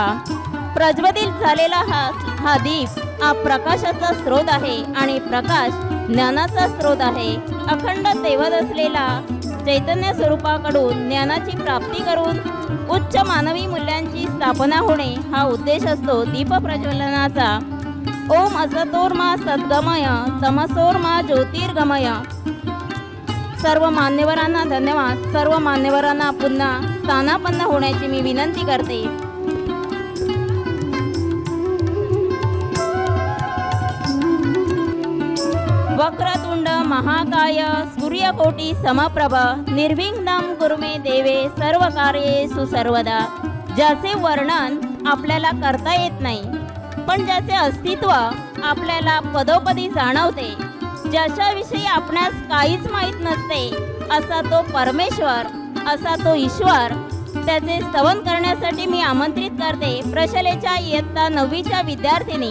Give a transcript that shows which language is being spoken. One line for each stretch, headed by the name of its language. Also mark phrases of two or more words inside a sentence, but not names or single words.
Marathi: प्रज्वलित झालेला हा दीप हा प्रकाशाचा स्रोत आहे आणि प्रकाश ज्ञानाचा स्रोत आहे. अखंड तेवत असलेला चैतन्य स्वरूपाकडून ज्ञानाची प्राप्ती करून उच्च मानवी मूल्यांची स्थापना होणे हा उद्देश असतो दीप प्रज्वलनाचा.
Sanskrit: ओम असतोर्मा सद्गमय, तमसोर्मा ज्योतिर्गमय.
Marathi: सर्व मान्यवरांना धन्यवाद. सर्व मान्यवरांना पुन्हा स्थानापन्न होण्याची मी विनंती करते.
Sanskrit: वक्रतुंड महाकाय सूर्यकोटी समप्रभ निर्विघ्नं कुरु मे देवे सर्व कार्येषु सर्वदा.
Marathi: ज्याचे वर्णन आपल्याला करता येत नाही, पण ज्याचे अस्तित्व आपल्याला पदोपदी जाणवते, ज्याच्याविषयी आपणास काहीच माहीत नसते, असा तो परमेश्वर, असा तो ईश्वर, त्याचे स्तवन करण्यासाठी मी आमंत्रित करते प्रशालेच्या इयत्ता 9वीच्या विद्यार्थिनी.